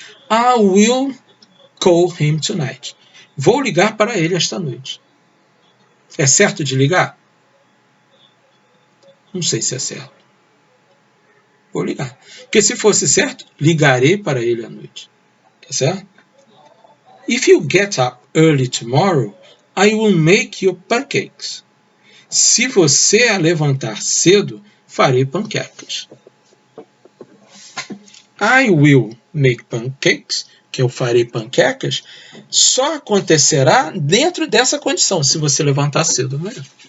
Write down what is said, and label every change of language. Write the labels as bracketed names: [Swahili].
[English] I will call him tonight. [Portuguese] Vou ligar para ele esta noite. É certo de ligar? Não sei se é certo. Vou ligar. Porque se fosse certo, ligarei para ele à noite. Tá certo? [English] If you get up early tomorrow, I will make you pancakes. [Portuguese] Se você levantar cedo, farei panquecas. [English] I will make pancakes, [Portuguese] que eu farei panquecas, só acontecerá dentro dessa condição, se você levantar cedo amanhã.